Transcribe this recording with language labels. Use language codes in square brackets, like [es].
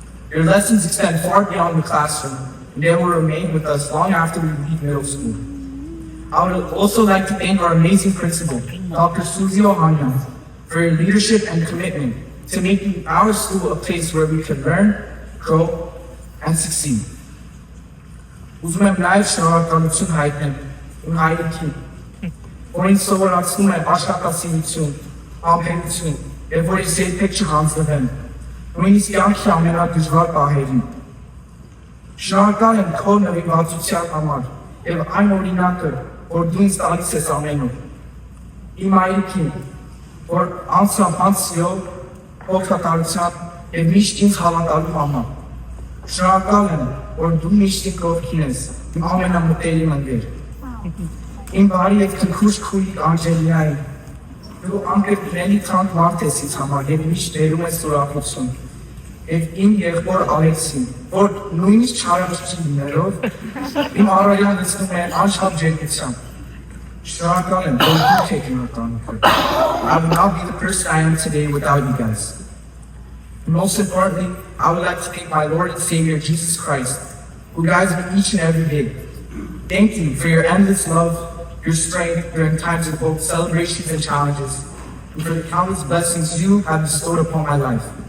[en] Your lessons extend far beyond the classroom, and they will remain with us long after we leave middle school. I would also like to thank our amazing principal, Dr. Suzy Ohanyan, for your leadership and commitment to making our school a place where we can learn, grow, and succeed. [hy] Ուզում եմ նաև շնորհակալություն հայտնել իմ հայրիկին, որին սովորացնում եմ աշխատասիրություն, համբերություն, եւ որ ես երբեք չհանձնվեմ, նույնիսկ կյանքի ամենադժվար պահերին։ Շնորհակալ եմ քո նվիրվածության համար եւ այն օրինակը, որ դու ինձ տալիս ես ամեն օր։ Իմ հայրիկին, որ անցավ սիրով, օգտատարության եւ միշտ ինձ հավատալու համար։ Շնորհակալ եմ, որ դու միշտ իմ կողքին ես, իմ ամենամտերիմ ընկեր։ Իմ բարի եւ քնքուշ քույր Անջելիային, դու անկրկնելի թանկ մարդ ես ինձ համար եւ միշտ ներում ես ուրախություն։ եւ իմ եղբոր Ալեքսին, որ նույնիսկ չարաճճի լինելով իմ առօրյան լցնում են անչափ ջերմությամբ։ Շնորհակալ եմ, որ դուք եք իմ ընտանիքը։ [en] I would not be the person I am today without you guys. Most importantly, I would like to thank my Lord and Savior Jesus Christ, who guides me each and every day. Thank you for your endless love, your strength during times of both celebrations and challenges, and for the countless blessings you have bestowed upon my life.